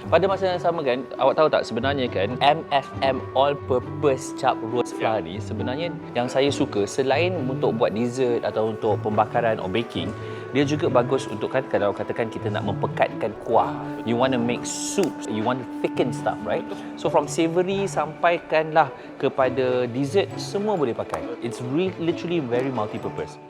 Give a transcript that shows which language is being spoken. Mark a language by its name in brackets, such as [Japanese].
[Malay] Pada masa yang sama kan, awak tahu tak sebenarnya kan MFM All Purpose Chap Roast Flour ni sebenarnya yang saya suka selain untuk buat dessert atau untuk pembakaran or baking, dia juga bagus untuk kan kalau katakan kita nak mempekatkan kuah. [English] You want to make soups, you want to thicken stuff, right? So from savoury [Malay] sampaikanlah kepada dessert, semua boleh pakai. [English] It's literally very multi-purpose.